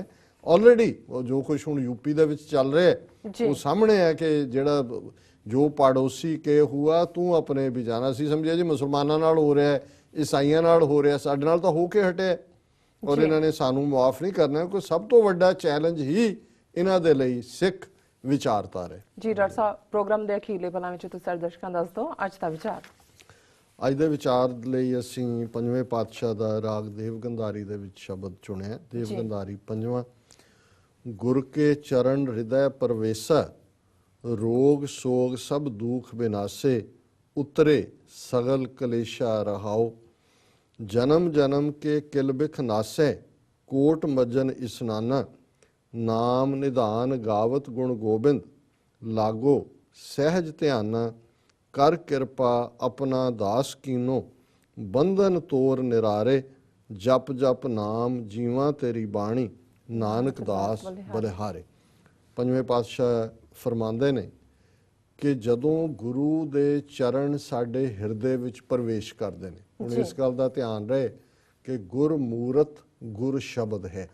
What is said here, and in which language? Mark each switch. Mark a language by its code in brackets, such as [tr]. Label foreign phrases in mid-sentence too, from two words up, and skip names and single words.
[pa] ਆਲਰੈਡੀ ਜੋ ਕੁਛ ਹੁਣ ਯੂਪੀ ਦੇ ਵਿਚ ਚਲ ਰਹਾ ਹੈ ਵੋ ਸਾਮਣੇ ਹੈ ਕਿ ਜਿਹੜਾ ਜੋ ਪੜੋਸੀ ਕੇ ਹੂਆ ਤੂ ਅਪਣੇ ਭੀ ਜਾਣਾ। ਸੀ ਸਮਝਿਆ ਜੀ ਮੁਸਲਮਾਨਾਂ ਨਾਲ ਹੋ ਰਹਾ ਹੈ, ਈਸਾਈਆਂ ਨਾਲ ਹੋ ਰਹਾ, ਸਾਡੇ ਨਾਲ ਤਾਂ ਹੋ ਕੇ ਹਟਿਆ ਔਰ ਇਨ੍ਹੋਂ ਨੇ ਸਾਨੂ ਮਾਫ਼ ਨਹੀਂ ਕਰਨਾ। ਕੋਈ ਸਭ ਤੋ ਵੱਡਾ ਚੈਲੇਂਜ ਹੀ ਇਨ੍ਹਾਂ ਦੇ ਲਈ ਸਿੱਖ ਵਿਚਾਰਧਾਰਾ ਹੈ। ਜੀ ਡਾਕਟਰ ਸਾਹਿਬ ਪ੍ਰੋਗਰਾਮ ਦੇ ਅਖੀਰਲੇ पਲਾਂ ਵਿੱਚ ਤੁਸੀਂ ਸਾਡੇ ਦਰਸ਼ਕਾਂ ਦੱਸ ਦਿਓ ਅੱਜ ਦਾ ਵਿਚਾਰ। ਅੱਜ ਦੇ ਵਿਚਾਰ ਲਈ ਅਸੀਂ ਪੰਜਵੇਂ ਪਾਤਸ਼ਾਹ ਦਾ ਰਾਗ ਦੇਵ ਗੰਧਾਰੀ ਦੇ ਵਿੱਚ ਸ਼ਬਦ ਚੁਣਿਆ। ਦੇਵ ਗੰਧਾਰੀ ਪੰਜਵਾਂ। ਗੁਰ ਕੇ ਚਰਨ ਹਿਰਦੈ ਪਰਵੇਸਾ ਰੋਗ ਸੋਗ ਸਭ ਦੁਖ ਬਿਨਾਸੇ ਉਤਰੇ ਸਗਲ ਕਲੇਸਾ ਰਹਾਉ। ਜਨਮ ਜਨਮ ਕੇ ਕਿਲ ਬਿਖ ਨਾਸੈ ਕੋਟ ਮਜਨ ਇਸਨਾਨਾ ਨਾਮ ਨਿਧਾਨ ਗਾਵਤ ਗੁਣ ਗੋਬਿੰਦ ਲਾਗੋ ਸਹਜ ਧਿਆਨਾ ਕਰ ਕ੍ਰਿਪਾ ਅਪਨਾ ਦਾਸ ਕੀਨੋ ਬੰਧਨ ਤੋਰ ਨਿਰਾਰੇ, ਜਪ ਜਪ ਨਾਮ ਜੀਵਾਂ ਤੇਰੀ ਬਾਣੀ, ਨਾਨਕ ਦਾਸ ਬਲਿਹਾਰੇ। ਪੰਜਵੇਂ ਪਾਤਸ਼ਾਹ ਫਰਮਾਉਂਦੇ ਨੇ ਕਿ ਜਦੋਂ ਗੁਰੂ ਦੇ ਚਰਨ ਸਾਡੇ ਹਿਰਦੇ ਵਿੱਚ ਪ੍ਰਵੇਸ਼ ਕਰਦੇ ਨੇ, ਹੁਣ ਇਸ ਗੱਲ ਦਾ ਧਿਆਨ ਰਹੇ ਕਿ ਗੁਰ ਮੂਰਤ ਗੁਰ ਸ਼ਬਦ ਹੈ।